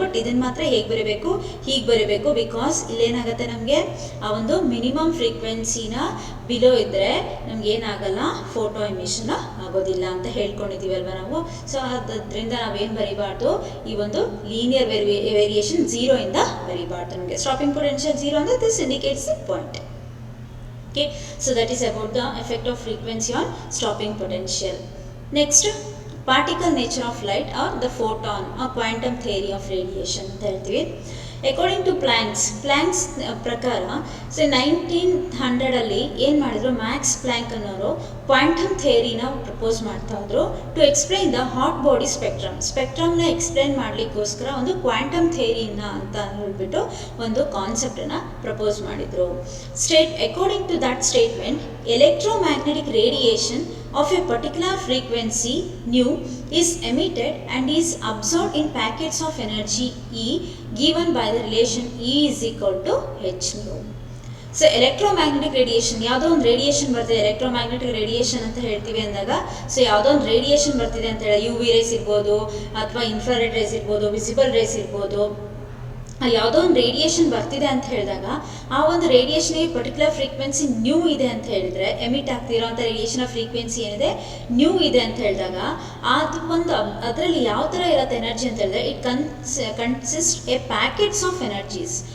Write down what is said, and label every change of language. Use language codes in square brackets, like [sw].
[kn] But ಇದನ್ನು ಮಾತ್ರ ಹೇಗೆ ಬರೀಬೇಕು, ಹೀಗೆ ಬರೀಬೇಕು. ಬಿಕಾಸ್ ಇಲ್ಲೇನಾಗುತ್ತೆ, ನಮಗೆ ಆ ಒಂದು ಮಿನಿಮಮ್ ಫ್ರೀಕ್ವೆನ್ಸಿನ ಬಿಲೋ ಇದ್ದರೆ ನಮ್ಗೆ ಏನಾಗಲ್ಲ, ಫೋಟೋ ಎಮಿಷನ್ ಆಗೋದಿಲ್ಲ ಅಂತ ಹೇಳ್ಕೊಂಡಿದ್ದೀವಿ ಅಲ್ವಾ ನಾವು. ಸೊ ಅದರಿಂದ ನಾವೇನು ಬರಿಬಾರ್ದು, ಈ ಒಂದು ಲೀನಿಯರ್ ವೇರಿಯೇಷನ್ 0 ಇಂದ ಬರಿಬಾರ್ದು. ನಮಗೆ ಸ್ಟಾಪಿಂಗ್ ಪೊಟೆನ್ಷಿಯಲ್ 0 ಅಂದರೆ [en] This indicates the point. Okay, so that is about the effect of frequency on stopping potential. Next, particle nature of light or the photon or quantum theory of radiation [kn] ಅಂತ ಹೇಳ್ತೀವಿ. According to Planck's ಪ್ರಕಾರ, so 1900 ಏನು ಮಾಡಿದ್ರು, Max Planck ಅನ್ನೋರು quantum ಥಿಯರಿನ propose ಮಾಡ್ತಾ ಇದ್ರು to explain the hot body ಸ್ಪೆಕ್ಟ್ರಮ್ನ explain ಮಾಡಲಿಕ್ಕೋಸ್ಕರ ಒಂದು quantum ಥಿಯರಿನ ಅಂತ ಹೇಳ್ಬಿಟ್ಟು ಒಂದು ಕಾನ್ಸೆಪ್ಟನ್ನು ಪ್ರಪೋಸ್ ಮಾಡಿದರು. [en] According to that statement, electromagnetic radiation of a particular frequency nu is emitted and is absorbed in packets of energy E given by the relation E is equal to h nu. [kn] So electromagnetic radiation, ಯಾವುದೋ ಒಂದು radiation ಬರ್ತಿದೆ, electromagnetic radiation ಅಂತ ಹೇಳ್ತೀವಿ ಅಂದಾಗ, so ಯಾವುದೋ ಒಂದು radiation ಬರ್ತಿದೆ ಅಂತ ಹೇಳಿ, UV ರೇಸ್ ಇರ್ಬೋದು ಅಥವಾ ಇನ್ಫ್ರಾರೆಡ್ ರೇಸ್ ಇರ್ಬೋದು, ವಿಸಿಬಲ್ ರೇಸ್ ಇರ್ಬೋದು, ಯಾವುದೋ ಒಂದು ರೇಡಿಯೇಷನ್ ಬರ್ತಿದೆ ಅಂತ ಹೇಳಿದಾಗ ಆ ಒಂದು ರೇಡಿಯೇಷನ್ಗೆ ಪರ್ಟಿಕ್ಯುಲರ್ ಫ್ರೀಕ್ವೆನ್ಸಿ ನ್ಯೂ ಇದೆ ಅಂತ ಹೇಳಿದ್ರೆ, ಎಮಿಟ್ ಆಗ್ತಿರೋಂಥ ರೇಡಿಯೇಷನ್ ಫ್ರೀಕ್ವೆನ್ಸಿ ಏನಿದೆ ನ್ಯೂ ಇದೆ ಅಂತ ಹೇಳಿದಾಗ ಅದು ಒಂದು ಅದರಲ್ಲಿ ಯಾವ ಥರ ಇರುತ್ತೆ ಎನರ್ಜಿ ಅಂತ ಹೇಳಿದ್ರೆ, [en] It consist a packets of energies.